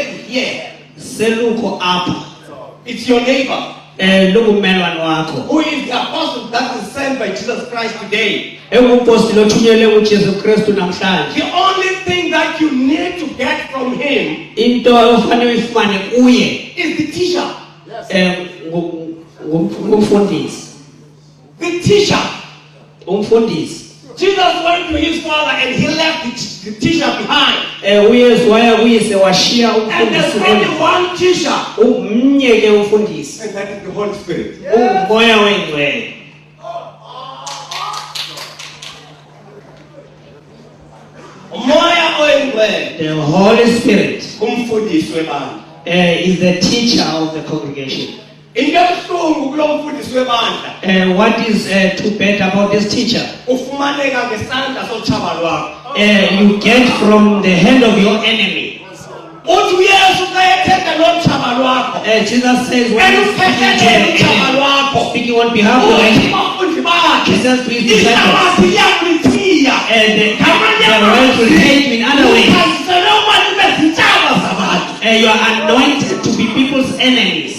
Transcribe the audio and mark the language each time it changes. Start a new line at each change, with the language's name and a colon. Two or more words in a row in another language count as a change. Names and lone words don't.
English: here.
Xhosa: Seluko apa.
English: It's your neighbor.
Xhosa: Lukumelwane wakho.
English: Who is the apostle that is sent by Jesus Christ today?
Xhosa: Engumphostoli othunyelwe uJesu Kristu namhlanje.
English: The only thing that you need to get from him
Xhosa: Into ofanele uyifumane kuye
English: is the teacher.
Xhosa: ngumfundisi.
English: The teacher.
Xhosa: Umfundisi.
English: Jesus went to his father and he left the teacher behind.
Xhosa: uYesu waya kuyise washiya
English: And there's
Xhosa: umfundisi.
English: only one teacher.
Xhosa: Umnye ke umfundisi.
English: And that is the Holy Spirit.
Xhosa: Umoya wengcwele. Umoya oyingcwele.
English: The Holy Spirit
Xhosa: Umfundisi webandla.
English: is the teacher of the congregation.
Xhosa: Into ebuhlungu kulo mfundisi webandla.
English: What is too bad about this teacher?
Xhosa: Ufumaneka ngesandla sochaba lwakho.
English: You get from the hand of your enemy.
Xhosa: Uthi uYesu xa ethetha nochaba lwakho.
English: Jesus says when he's speaking to the enemy, speaking on behalf of the enemy, he says to his disciples, and the world will hate you in other ways. You are anointed to be people's enemies.